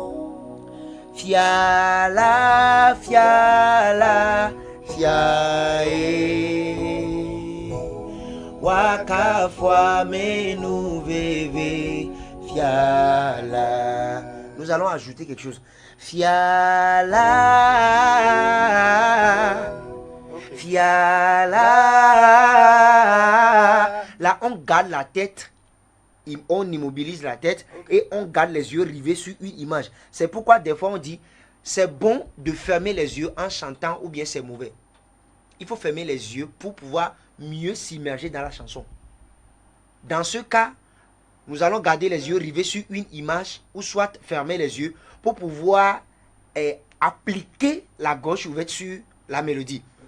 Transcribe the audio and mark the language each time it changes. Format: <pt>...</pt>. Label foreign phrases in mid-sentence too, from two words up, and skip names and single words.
<fr>Fiala, fiala, fiae. Waka fois menu veve. Fiala. Nous allons ajouter quelque chose. Fiala. Okay. Fiala. Là, on garde la tête. On immobilise la tête et on garde les yeux rivés sur une image. C'est pourquoi des fois on dit c'est bon de fermer les yeux en chantant ou bien c'est mauvais. Il faut fermer les yeux pour pouvoir mieux s'immerger dans la chanson. Dans ce cas, nous allons garder les yeux rivés sur une image ou soit fermer les yeux pour pouvoir appliquer la gorge ouverte sur la mélodie.</fr>